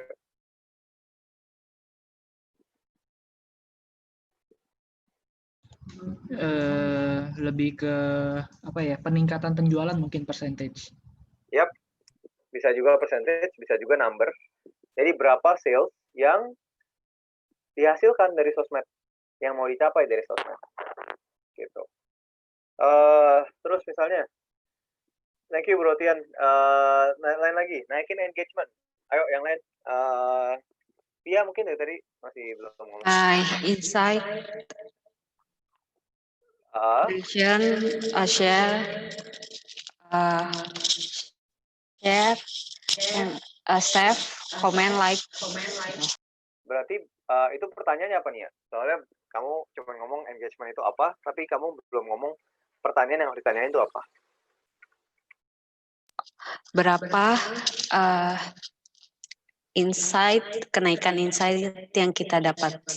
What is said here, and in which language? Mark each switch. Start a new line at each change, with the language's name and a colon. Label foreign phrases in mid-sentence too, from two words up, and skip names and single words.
Indonesian: Lebih ke apa ya, peningkatan penjualan mungkin percentage. Yap, bisa juga percentage, bisa juga number. Jadi berapa sales yang dihasilkan dari sosmed, yang mau dicapai dari sosmed, gitu. Terus misalnya,
English: thank you Bro Tian.
Indonesian: Lain lagi, naikin engagement. Ayo yang lain. Pia mungkin dari tadi masih belum ngomong. Insight,
English: mention, share, save, comment, like.
Indonesian: Berarti itu pertanyaannya apa nih ya? Soalnya kamu cuma ngomong engagement itu apa, tapi kamu belum ngomong pertanyaan yang harus ditanyain itu apa. Berapa insight, kenaikan insight yang kita dapat.